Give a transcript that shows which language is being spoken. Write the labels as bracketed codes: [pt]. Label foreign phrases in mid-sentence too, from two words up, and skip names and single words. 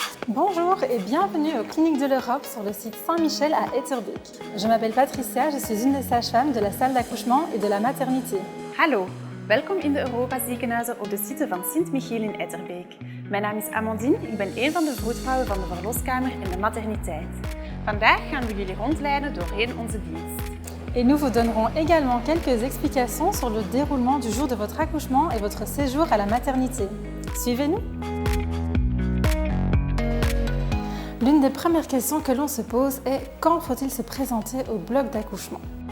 [fr] Bonjour et bienvenue aux Cliniques de l'Europe sur le site Saint-Michel à Etterbeek. Je m'appelle Patricia, je suis une des sages-femmes de la salle d'accouchement et de la maternité. [nl] Hallo, welkom in de Europa ziekenhuizen op de site van Sint-Michiel in Etterbeek. Mijn naam is Amandine, ik ben een van de vroedvrouwen van de verloskamer en de materniteit. Vandaag gaan we jullie rondleiden doorheen onze dienst. [fr] Et nous vous donnerons également quelques explications sur le déroulement du jour de votre accouchement et votre séjour à la maternité. Suivez-nous! L'une des premières questions que l'on se pose est quand faut-il se présenter au bloc d'accouchement?